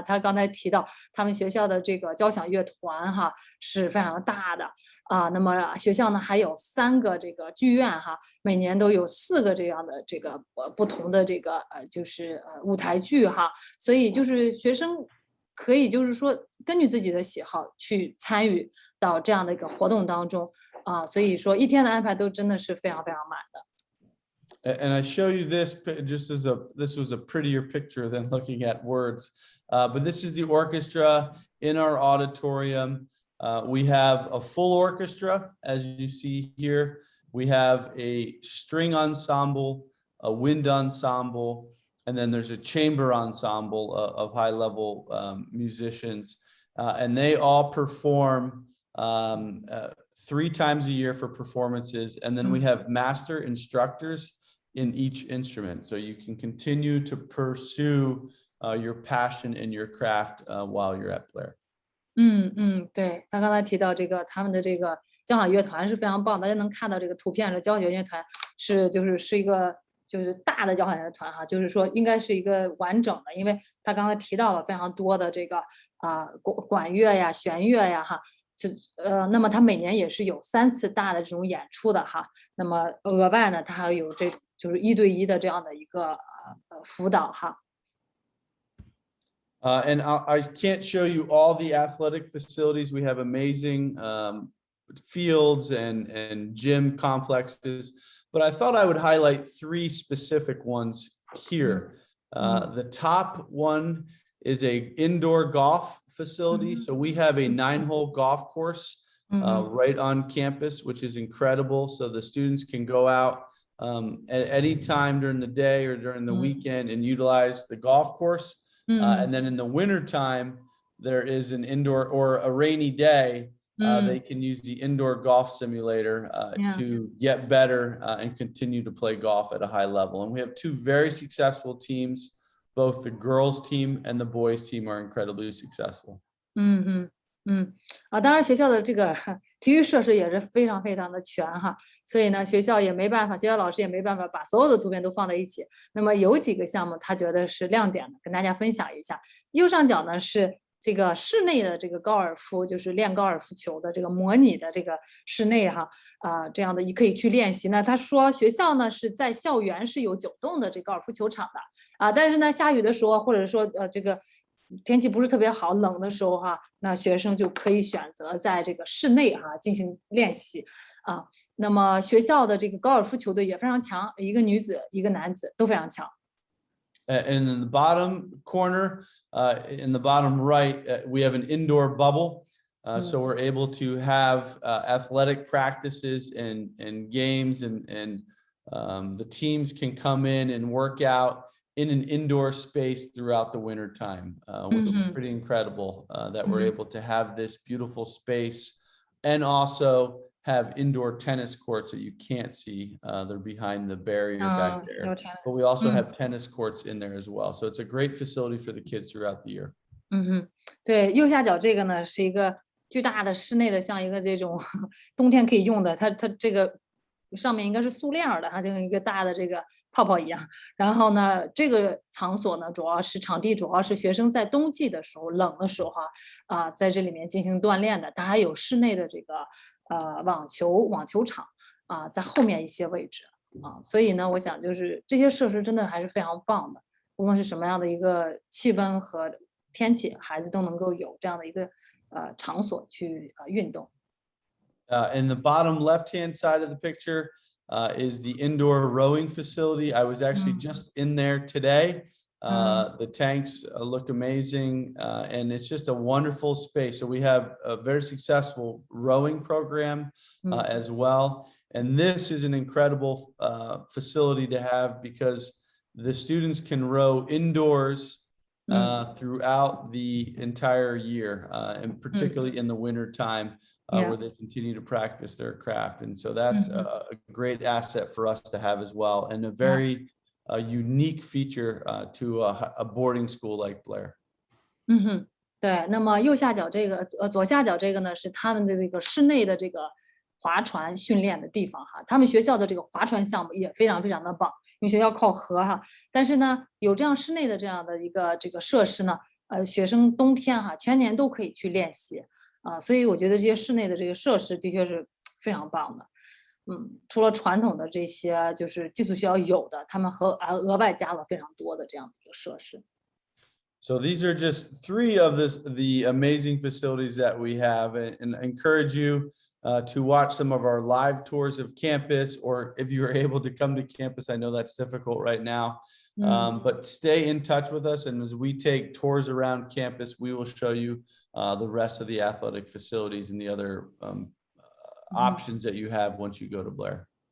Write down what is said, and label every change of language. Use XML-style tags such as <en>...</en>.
<zh>他刚才提到他们学校的这个交响乐团哈是非常大的那么学校呢还有3个这个剧院哈，每年都有4个这样的这个不同的这个就是舞台剧哈，所以就是学生可以就是说根据自己的喜好去参与到这样的一个活动当中所以说一天的安排都真的是非常非常满的。</zh> <en>And I show you this just as this was a prettier picture than looking at words. But this is the orchestra in our auditorium. We have a full orchestra, as you see here. We have a string ensemble, a wind ensemble, and then there's a chamber ensemble of high-level musicians. And they all perform 3 times a year for performances. And then we have master instructors in each instrument. So you can continue to pursue your passion and your craft while you're at Blair.</en> <zh>对，他刚才提到这个他们的这个交响乐团是非常棒，大家能看到这个图片的交响乐团是一个就是大的交响乐团哈，就是说应该是一个完整的，因为他刚才提到了非常多的这个管乐呀、弦乐呀哈，那么他每年也是有3次大的这种演出的哈，那么额外呢，他还有这种就是1对1的这样的一个辅导哈。</zh> <en>And I can't show you all the athletic facilities. We have amazing fields and gym complexes, but I thought I would highlight 3 specific ones here. The top one is a indoor golf facility. So we have a 9-hole golf course right on campus, which is incredible. So the students can go out at any time during the day or during the weekend and utilize the golf course. And then in the winter time, there is an indoor or a rainy day. They can use the indoor golf simulator to get better and continue to play golf at a high level. And we have 2 very successful teams. Both the girls team and the boys team are incredibly successful.</en> <zh>当然学校的这个体育设施也是非常非常的全哈，所以呢，学校也没办法，学校老师也没办法把所有的图片都放在一起。那么有几个项目他觉得是亮点的，跟大家分享一下。右上角呢是这个室内的这个高尔夫，就是练高尔夫球的这个模拟的这个室内哈这样的也可以去练习呢。他说学校呢是在校园是有9栋的这高尔夫球场的但是呢下雨的时候或者说这个天气不是特别好，冷的时候哈，那学生就可以选择在这个室内进行练习那么学校的这个高尔夫球队也非常强，一个女子一个男子都非常强。</zh> <en>And in the bottom corner, in the bottom right, we have an indoor bubble. So we're able to have athletic practices and games and the teams can come in and work out in an indoor space throughout the winter time, which is pretty incredible that we're able to have this beautiful space and also have indoor tennis courts that you can't see. They're behind the barrier back there. No tennis. But we also have tennis courts in there as well. So it's a great facility for the kids throughout the year.</en> <zh>对，右下角这个呢是一个巨大的室内的，像一个这种冬天可以用的，它这个上面应该是塑料的，它就跟一个大的这个泡泡一样。然后呢，这个场所呢，场地主要是学生在冬季的时候冷的时候在这里面进行锻炼的。它还有室内的这个网球场在后面一些位置所以呢，我想就是这些设施真的还是非常棒的。无论是什么样的一个气温和天气，孩子都能够有这样的一个场所去运动。</zh> <en>In the bottom left-hand side of the picture is the indoor rowing facility. I was actually just in there today. The tanks look amazing, and it's just a wonderful space. So we have a very successful rowing program as well. And this is an incredible facility to have because the students can row indoors throughout the entire year, and particularly in the winter time. Where they continue to practice their craft. And so that's a great asset for us to have as well, and a very unique feature to a boarding school like Blair.</en> <zh>对，那么右下角这个左下角这个呢是他们的这个室内的这个划船训练的地方哈，他们学校的这个划船项目也非常非常的棒，因为学校靠河哈，但是呢有这样室内的这样的一个这个设施呢，学生冬天哈全年都可以去练习。所以我觉得这些室内的这个设施的确是非常棒的，除了传统的这些就是寄宿学校有的，他们额外加了非常多的这样的一个设施。</zh> <en>So these are just 3 of the amazing facilities that we have, and I encourage you to watch some of our live tours of campus, or if you are able to come to campus. I know that's difficult right now, but stay in touch with us, and as we take tours around campus, we will show you the rest of the athletic facilities and the other options that you have once you go to Blair.</en>